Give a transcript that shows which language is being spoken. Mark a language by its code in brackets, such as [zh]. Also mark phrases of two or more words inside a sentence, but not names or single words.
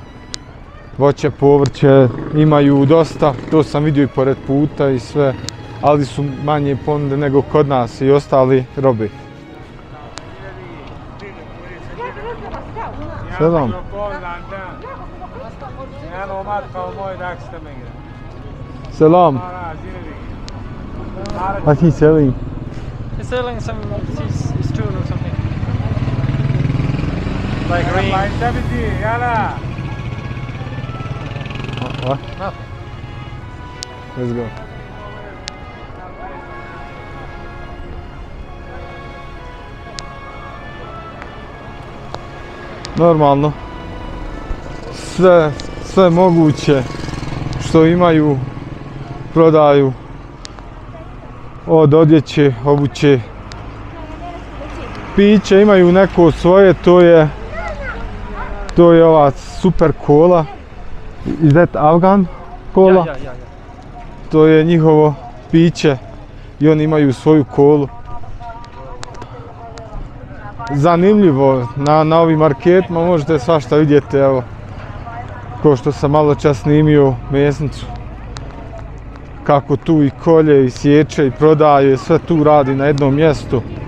[bs] Voće, povrće imaju dosta, to sam vidio i pored puta i sve, ali su manje ponude nego kod nas i ostali robe. Selam. Selam. [en] What he selling? He's selling some his tool or something. Like ring. What? Nothing. Let's go. [bs] Normalno. Sve moguće što imaju prodaju. Od odjeće, obuće, piće, imaju neko svoje, to je ova super kola. [en] Is that Afgan kola? Yeah. [bs] To je njihovo piće i oni imaju svoju kolu. Zanimljivo, na ovim marketima možete svašta vidjeti, evo, ko što sam malo čas snimio mesnicu. Kako tu i kolje, i sječe, i prodaje, sve tu radi na jednom mjestu.